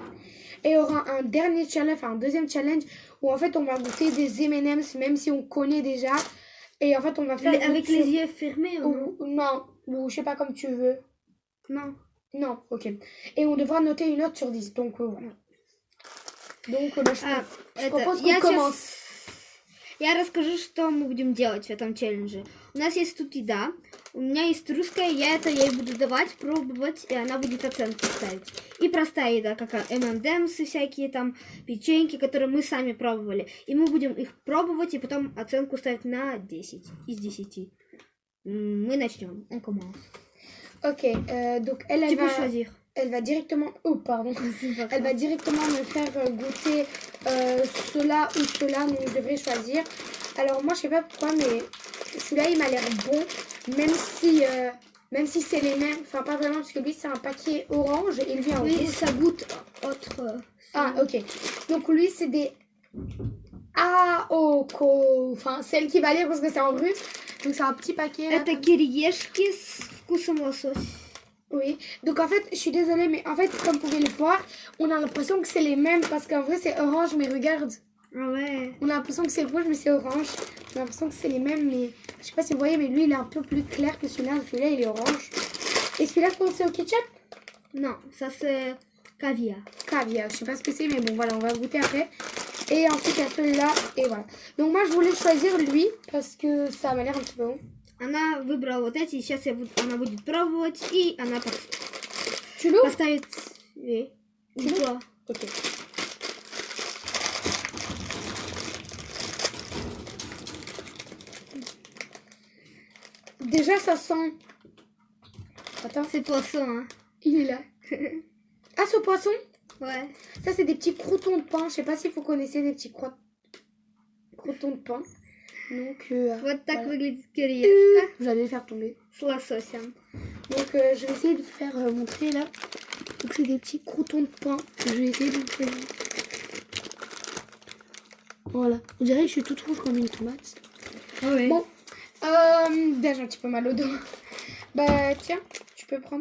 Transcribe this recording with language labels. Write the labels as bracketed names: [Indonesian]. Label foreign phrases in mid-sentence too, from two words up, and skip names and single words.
[French] Et il y aura un dernier challenge, enfin un deuxième challenge où en fait on va goûter des M&M's même si on connaît déjà. Et en fait, on va faire... Avec les yeux fermés ou non, ou je sais pas comme tu veux. Non. Non, ok. Et on devra noter une note sur 10. Donc, voilà. Donc, je propose qu'on commence. [Russian] Я расскажу, что мы будем делать в этом челлендже. У нас есть тут еда. У меня есть русская, я ей буду давать, пробовать, и она будет оценки ставить. И простая еда, как M&M's, всякие там печеньки, которые мы сами пробовали. И мы будем их пробовать, и потом оценку ставить на 10 из 10. Мы начнем. [French] On commence. Ok, donc elle peux choisir. Elle va directement... Oh, pardon. Elle va directement me faire goûter cela ou cela, donc je devrais choisir. Alors moi, je sais pas pourquoi, mais celui-là, il m'a l'air bon, même si c'est les mêmes. Enfin, pas vraiment, parce que lui, c'est un paquet orange et lui, en oui, rouge. ça goûte autre... Ah, ok. Donc lui, c'est des... Aoko. Enfin, c'est elle qui va lire parce que c'est en russe. Donc c'est un petit paquet. [Russian] Это кириешки с вкусом лосось. [French] Oui, donc en fait, je suis désolée, mais en fait, comme vous pouvez le voir, on a l'impression que c'est les mêmes parce qu'en vrai, c'est orange, mais regarde. Ah ouais. On a l'impression que c'est rouge, mais c'est orange. On a l'impression que c'est les mêmes, mais je sais pas si vous voyez, mais lui, il est un peu plus clair que celui-là. Celui-là, il est orange. Et celui-là, je pense que c'est au ketchup? Non, ça c'est caviar. Caviar, je sais pas ce que c'est, mais bon, voilà, on va goûter après. Et ensuite, il y a celui-là, et voilà. Donc moi, je voulais choisir lui parce que ça m'a l'air un petit peu bon. [Russian] Она выбрала вот эти, и сейчас она будет пробовать, и она поставит... [French] Ok. Déjà, ça sent... Attends. C'est poisson, hein. Il est là. Ah, ce poisson? Ouais. Ça, c'est des petits croûtons de pain. Je sais pas si vous connaissez des petits croûtons de pain. Donc, [Russian] вот так [French] voilà. [Russian] выглядит кириешка. [French] J'allais le faire tomber. [Russian] С лососем. [French] Donc, je vais essayer de vous faire montrer là. Donc c'est des petits croutons de pain que je vais essayer de vous faire. Voilà, on dirait que je suis toute rouge comme une tomate. Ah ouais. Bon, déjà j'ai un petit peu mal au dos. Bah tiens, tu peux prendre.